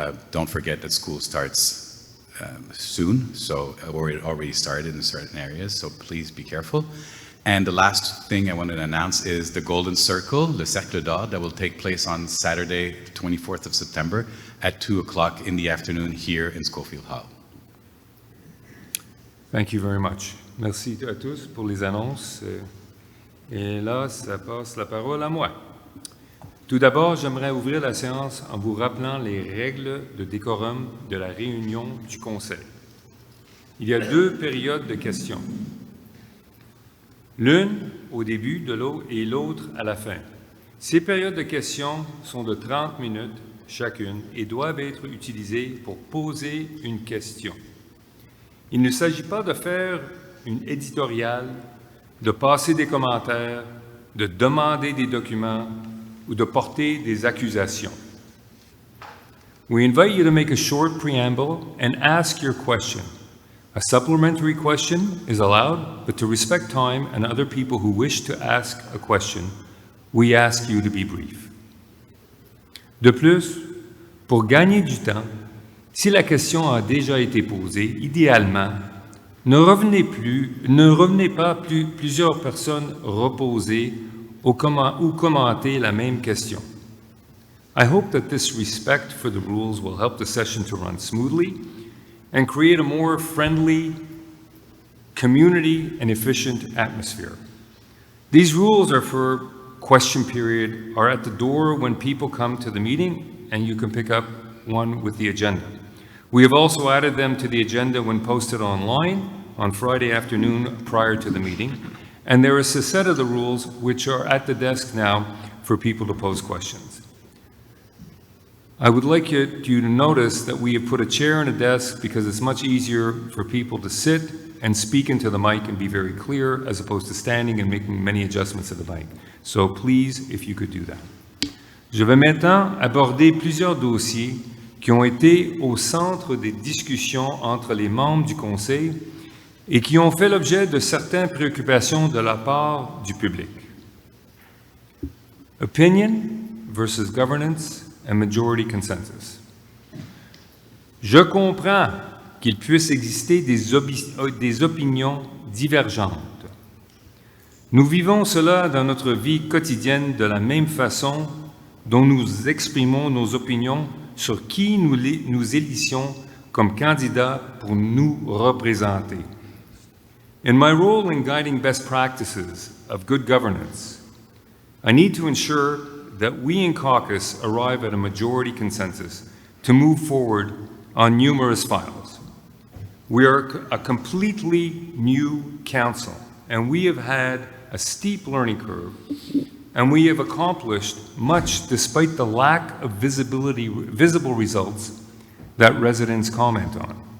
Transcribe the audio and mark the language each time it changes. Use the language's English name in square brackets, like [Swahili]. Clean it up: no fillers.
[English] Don't forget that school starts soon, so it already started in certain areas, so please be careful. And the last thing I wanted to announce is the Golden Circle, Le Cercle d'Or, that will take place on Saturday, 24th of September at 2 o'clock in the afternoon here in Schofield Hall. Thank you very much. [French] Merci à tous pour les annonces. Et là, ça passe la parole à moi. Tout d'abord, j'aimerais ouvrir la séance en vous rappelant les règles de décorum de la réunion du Conseil. Il y a 2 périodes de questions. L'une au début de l'eau et l'autre à la fin. Ces périodes de questions sont de 30 minutes chacune et doivent être utilisées pour poser une question. Il ne s'agit pas de faire une éditoriale, de passer des commentaires, de demander des documents ou de porter des accusations. [English] We invite you to make a short preamble and ask your question. A supplementary question is allowed, but to respect time and other people who wish to ask a question, we ask you to be brief. [French] De plus, pour gagner du temps, si la question a déjà été posée, idéalement, ne revenez pas plusieurs personnes reposer ou commenter la même question. [English] I hope that this respect for the rules will help the session to run smoothly and create a more friendly, community and efficient atmosphere. These rules are for question period, are at the door when people come to the meeting, and you can pick up one with the agenda. We have also added them to the agenda when posted online on Friday afternoon prior to the meeting, and there is a set of the rules which are at the desk now for people to pose questions. I would like you to notice that we have put a chair and a desk because it's much easier for people to sit and speak into the mic and be very clear as opposed to standing and making many adjustments to the mic. So please, if you could do that. [French] Je vais maintenant aborder plusieurs dossiers qui ont été au centre des discussions entre les membres du Conseil et qui ont fait l'objet de certaines préoccupations de la part du public. [English] Opinion versus governance and majority consensus. [French] Je comprends qu'il puisse exister des opinions divergentes. Nous vivons cela dans notre vie quotidienne de la même façon dont nous exprimons nos opinions sur qui nous élissions comme candidats pour nous représenter. [English] In my role in guiding best practices of good governance, I need to ensure that we in caucus arrive at a majority consensus to move forward on numerous files. We are a completely new council, and we have had a steep learning curve, and we have accomplished much despite the lack of visible results that residents comment on.